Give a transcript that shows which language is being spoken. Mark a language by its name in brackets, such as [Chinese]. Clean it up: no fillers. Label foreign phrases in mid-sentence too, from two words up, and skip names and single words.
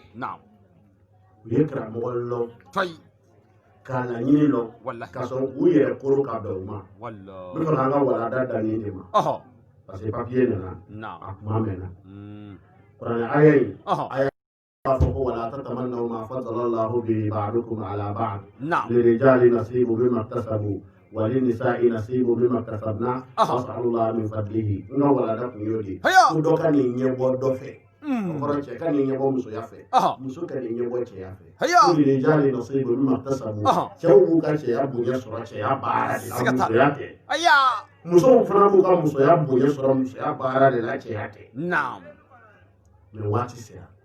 [Bambara] naam u ye karamɔgɔ lɔ tay ka laɲini lɔ wallahi ka sɔn k'u yɛrɛ koro ka bɛn u ma n wallahi bɛ fɛ k'an ka walanda danni de ma [French] parce que [Bambara] papiye nana na'am a kuma mɛnna kuranɛ aya in aya b'a fɔ ko [Arabic] ولا تتمنوا ما فضل الله به بعضكم على بعض [Bambara] na'am [Arabic] للرجال نصيب مما اكتسبوا وللنساء نصيب مما اكتسبنا واسأل الله من فضله [Bambara] n ka walanda kun y'o de ko dɔ ka nin ɲɛbɔ dɔ fɛ o kɔrɔ cɛ ka nin ɲɛbɔ musoya fɛ muso ka nin ɲɛbɔ cɛya fɛ ko [Arabic] للرجال نصيب مما اكتسبوا [Bambara] cɛw b'u ka cɛya bonya sɔrɔ cɛya baara de la musoya tɛ musow fana b'u ka musoya bonya sɔrɔ musoya baara de la cɛya tɛ mɛ waati sera